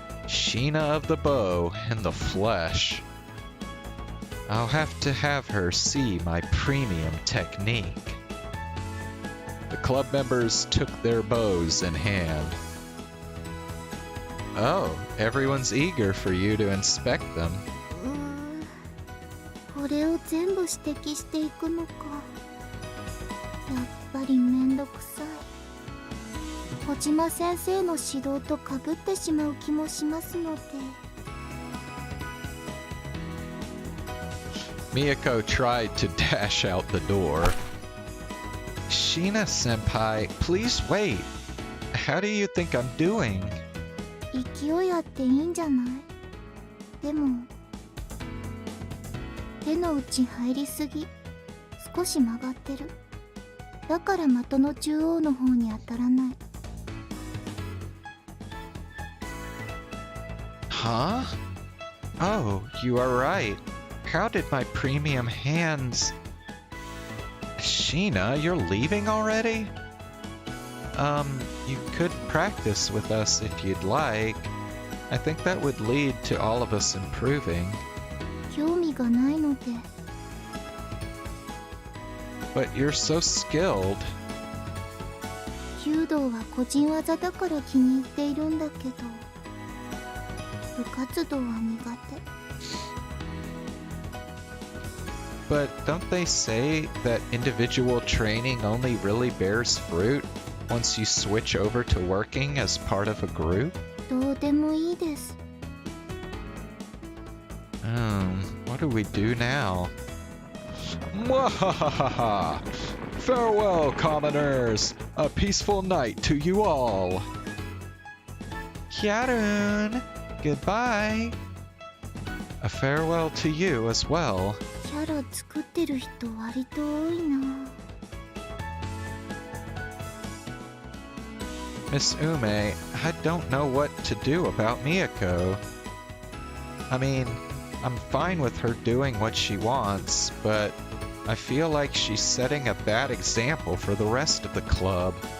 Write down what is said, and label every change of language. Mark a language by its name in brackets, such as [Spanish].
[English] Sheena of the bow and the flesh. I'll have to have her see my premium technique. The club members took their bows in hand. Oh, everyone's eager for you to inspect them. [Japanese] これを全部指摘していくのか。やっぱりめんどくさい。小島先生の指導とかぶってしまう気もしますので。 [English] Miyako tried to dash out the door. Sheena-senpai, please wait. How do you think I'm doing? [Japanese] 勢いあっていいんじゃない？でも手の内入りすぎ。少し曲がってる。だから的の中央の方に当たらない。 [English] Huh? Oh, you are right. How did my premium hands... Sheena, you're leaving already? You could practice with us if you'd like. I think that would lead to all of us improving. [Japanese] 興味がないので。 [English] But you're so skilled. [Japanese] 弓道は個人技だから気に入っているんだけど、部活動は苦手。 [English] but don't they say that individual training only really bears fruit once you switch over to working as part of a group? [Japanese] どうでもいいです。 [English] What do we do now? Mwahahaha! Farewell, commoners! A peaceful night to you all! Hyarun! Goodbye! A farewell to you as well. [Japanese] キャラ作ってる人割と多いな。 [English] Miss Ume, I don't know what to do about Miyako. I mean, I'm fine with her doing what she wants, but I feel like she's setting a bad example for the rest of the club.